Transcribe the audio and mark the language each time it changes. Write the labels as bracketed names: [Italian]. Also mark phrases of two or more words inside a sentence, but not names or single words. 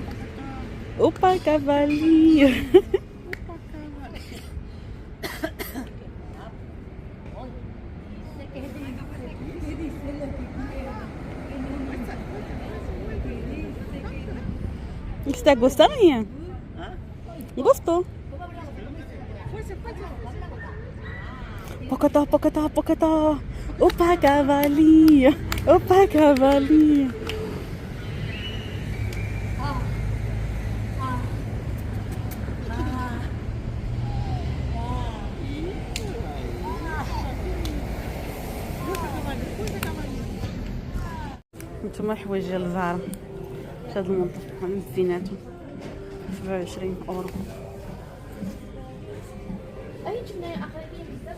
[Portuguese] Opa, cavalinho! Você tá gostando, Rian? Gostou? Pocotó, pocotó, pocotó! Opa, cavalinho! Opa, cavalinho! [Arabic] نتوما حوايج ديال الزهر في هاد المنطقة من الزيناتو 27 اورو.